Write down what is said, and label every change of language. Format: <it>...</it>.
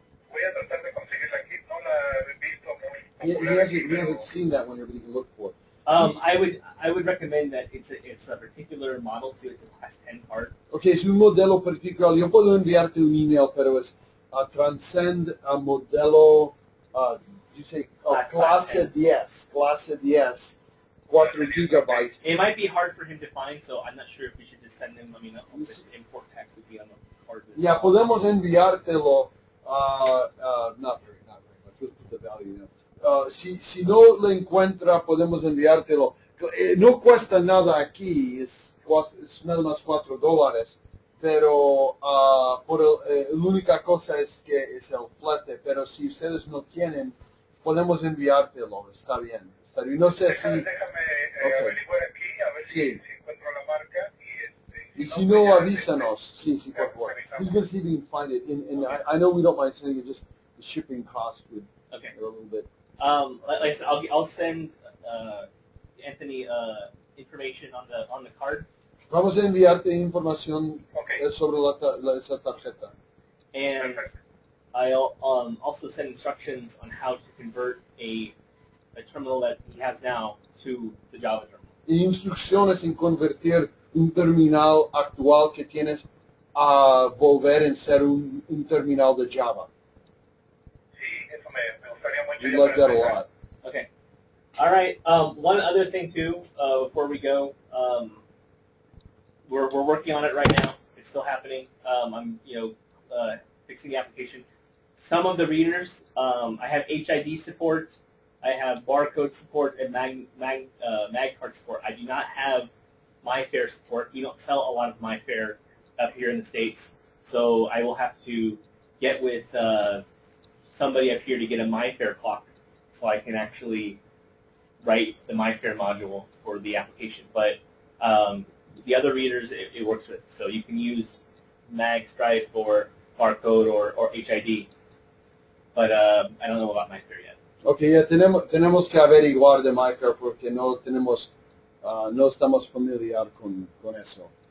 <es>Voy a tratar de conseguirla aquí, no la he visto muy</es> <en>He</en> <es>popular aquí,</es> <en>hasn't</en> <es>pero</es> <en>seen that one, but he can look for it. I would recommend that it's a particular model too. It's a class 10 card.</en> <es>Okay, es un modelo particular. Yo puedo enviarte un email, pero es Transcend a modelo,</es> <en>you say,</en> <es>clase 10, clase 10, 4 gigabytes.</es> <en>It might be hard for him to find, so I'm not sure if we should just send him. I mean, the import tax would be on the card.</en> <es>Ya podemos enviártelo.</es> <en>Not very much. Let's put the value now.</en> <es>Si no lo encuentra, podemos enviártelo. No cuesta nada aquí, es nada más $4, pero la única cosa es que es el flete. Pero si ustedes no tienen, podemos enviártelo. Está bien. No sé si... déjame averiguar aquí, a ver si encuentro la marca. Y si no, avísanos. Sí, por favor.</es> <en>He's going to see if he can find it. And I know we don't mind sending it, just the shipping cost would a little bit. Like I said, I'll send Anthony information on the card.</en> <es>Vamos a enviarte información sobre esa tarjeta.</es> <en>And I'll also send instructions on how to convert a terminal that he has now to the Java terminal.</en> <es>Y instrucciones en convertir un terminal actual que tienes a volver en ser un terminal de Java. Sí, eso me gustaría mucho.</es> <en>We like that a lot. Okay. All right. One other thing too, before we go, we're working on it right now. It's still happening. I'm fixing the application. Some of the readers, I have HID support, I have barcode support, and mag card support. I do not have MyFair support. We don't sell a lot of MyFair up here in the States, so I will have to get with somebody up here to get a MyFair clock so I can actually write the MyFair module for the application. But the other readers it works with, so you can use mag stripe or barcode or HID, but I don't know about MyFair yet.</en> <es>Okay, ya tenemos que averiguar de MyFair porque no estamos familiar con eso.</es>